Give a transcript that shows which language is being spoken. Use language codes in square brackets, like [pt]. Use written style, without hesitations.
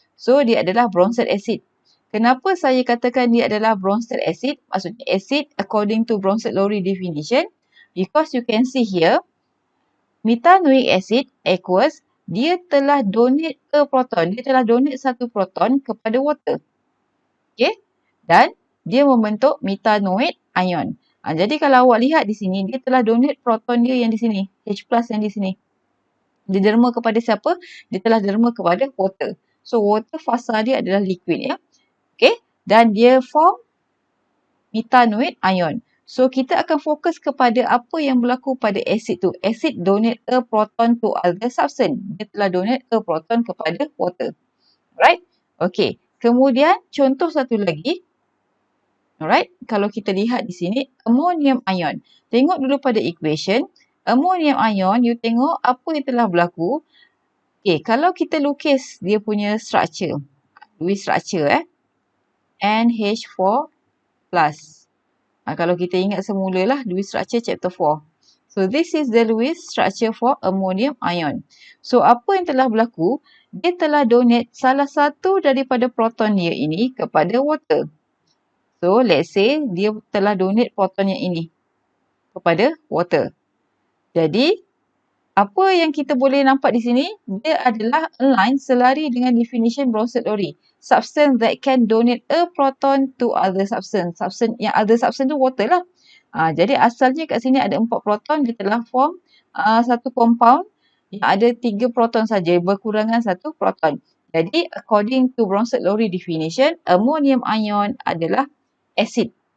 [ms] So, dia adalah Bronsted acid. Kenapa saya katakan dia adalah Bronsted acid? [en] Maksudnya acid according to Bronsted-Lowry definition. Because you can see here, methanoic acid aqueous, [ms] dia telah [en] donate a proton. [ms] Dia telah donate satu proton kepada water. Okay. Dan dia membentuk methanoate ion. Jadi kalau awak lihat di sini, dia telah donate proton dia yang di sini. H plus yang di sini. Dia derma kepada siapa? Dia telah derma kepada water. So, water fasa dia adalah liquid ya. Okay. Dan dia form methanoate ion. So, kita akan fokus kepada apa yang berlaku pada acid tu. [en] Acid donate a proton to other substance. [ms] Dia telah donate a proton kepada water. Right? Okay. Kemudian, contoh satu lagi. Alright, kalau kita lihat di sini, ammonium ion. Tengok dulu pada equation. Ammonium ion, you tengok apa yang telah berlaku. Okay, kalau kita lukis dia punya structure. Lewis structure NH4+. Kalau kita ingat semula lah, Lewis structure chapter 4. [en] So, this is the Lewis structure for ammonium ion. [ms] So, apa yang telah berlaku? Dia telah donate salah satu daripada proton dia ini kepada water. So, let's say dia telah donate proton yang ini kepada water. Jadi, apa yang kita boleh nampak di sini, dia adalah align selari dengan definition Bronsted-Lowry. [en] Substance that can donate a proton to other substance. [ms] Substance yang other substance tu water lah. Jadi, asalnya kat sini ada 4 proton, dia telah form satu compound yang ada 3 proton saja, berkurangan 1 proton. Jadi, according to Bronsted-Lowry definition, ammonium ion adalah acid.